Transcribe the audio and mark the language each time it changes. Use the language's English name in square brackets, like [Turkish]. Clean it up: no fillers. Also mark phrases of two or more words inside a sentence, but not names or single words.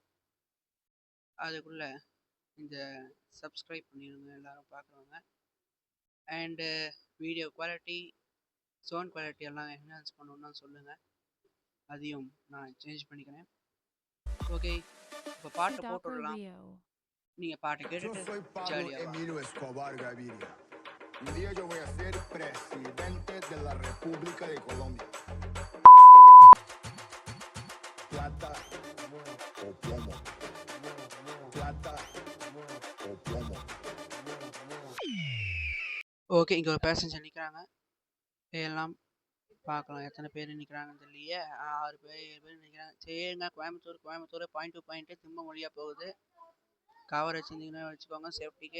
[Tamil] அதுக்குள்ளே இந்த சப்ஸ்கிரைப் பண்ணிடுங்க எல்லோரும் பார்க்குறவங்க. [English] and video quality, sound quality [Tamil] எல்லாம் என்ஹான்ஸ் பண்ணணுன்னா சொல்லுங்கள், அதையும் நான் சேஞ்ச் பண்ணிக்கிறேன். ஓகே, இப்போ பாட்டு போட்டுடலாம். நீங்கள் பாட்டு கேட்டுட்டு ஜாலியாக. [Spanish] Un día yo voy a ser presidente de la República de Colombia. Plata o plomo. Plata o plomo. [Tamil] ஓகே, இங்கே ஒரு பேசஞ்சர் நிற்கிறாங்க. எல்லாம் பார்க்கலாம் எத்தனை பேர் நிற்கிறாங்கன்னு தெரியலையே. 6 பேர் 7 பேர் நிற்கிறாங்க. சரிங்க, கோயம்புத்தூர் [English] point to point [Tamil] திம்மம் வழியாக போகுது. கவர் வச்சுருந்தீங்கன்னா வச்சுக்கோங்க சேஃப்டிக்கு.